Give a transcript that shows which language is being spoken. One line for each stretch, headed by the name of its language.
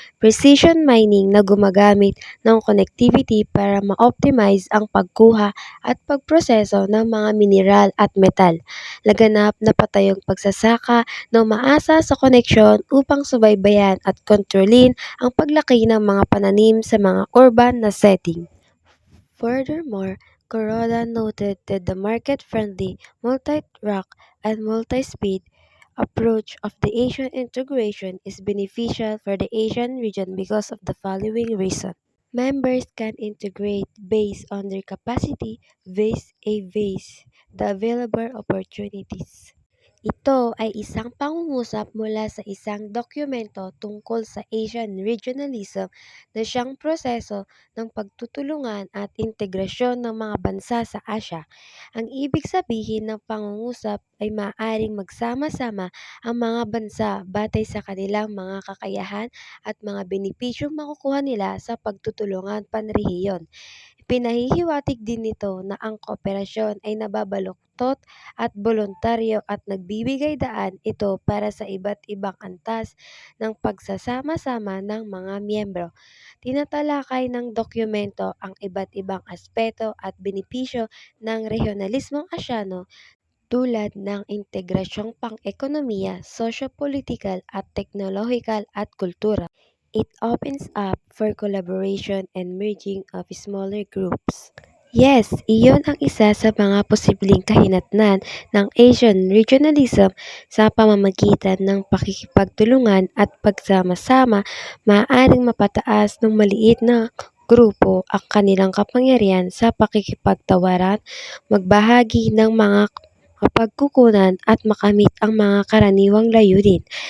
Filipino: Precision mining na gumagamit ng connectivity para ma-optimize ang pagkuha at pagproseso ng mga mineral at metal. Laganap na patayong pagsasaka ng maasa sa koneksyon upang subaybayan at kontrolin ang paglaki ng mga pananim sa mga urban na setting.
English: Furthermore, Kuroda noted that the market-friendly, multi-track, and multi-speed approach of the Asian integration is beneficial for the Asian region because of the following reason. Members can integrate based on their capacity, the available opportunities.
Filipino: Ito ay isang pangungusap mula sa isang dokumento tungkol sa Asian regionalism na siyang proseso ng pagtutulungan at integrasyon ng mga bansa sa Asya. Ang ibig sabihin ng pangungusap ay maaaring magsama-sama ang mga bansa batay sa kanilang mga kakayahan at mga benepisyong makukuha nila sa pagtutulungan panrehiyon. Pinahihiwatig din nito na ang kooperasyon ay nababaluktot at boluntaryo at nagbibigay daan ito para sa iba't ibang antas ng pagsasama-sama ng mga miyembro. Tinatalakay ng dokumento ang iba't ibang aspeto at benepisyo ng regionalismong Asyano tulad ng integrasyong pang-ekonomiya, sosyo-politikal at teknolohikal at kultura.
English: It opens up for collaboration and merging of smaller groups.
Filipino: Yes, iyon ang isa sa mga posibleng kahinatnan ng Asian regionalism sa pamamagitan ng pakikipagtulungan at pagsama-sama. Maaaring mapataas ng maliit na grupo ang kanilang kapangyarihan sa pakikipagtawaran, magbahagi ng mga mapagkukunan at makamit ang mga karaniwang layunin.